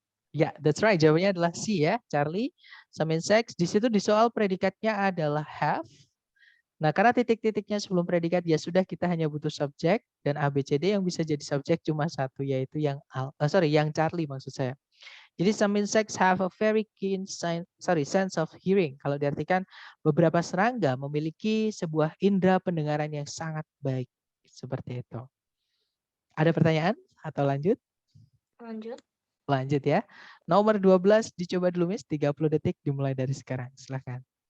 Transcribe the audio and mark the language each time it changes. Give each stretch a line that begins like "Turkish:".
Indonesian: Ya,
English: that's right.
Indonesian: Jawabannya adalah C ya, Charlie. Same sex. Di situ di soal predikatnya adalah have. Nah, karena titik-titiknya sebelum predikat ya sudah kita hanya butuh subjek dan A, B, C, D yang bisa jadi subjek cuma satu yaitu yang Charlie maksud saya. Jadi
English: some insects have a very keen sense of hearing.
Indonesian: Kalau diartikan beberapa serangga memiliki sebuah indera pendengaran yang sangat baik. Seperti itu. Ada pertanyaan atau lanjut? lanjut, Lanjut ya. Nomor 12 dicoba dulu Miss. 30 detik dimulai dari sekarang. Silahkan.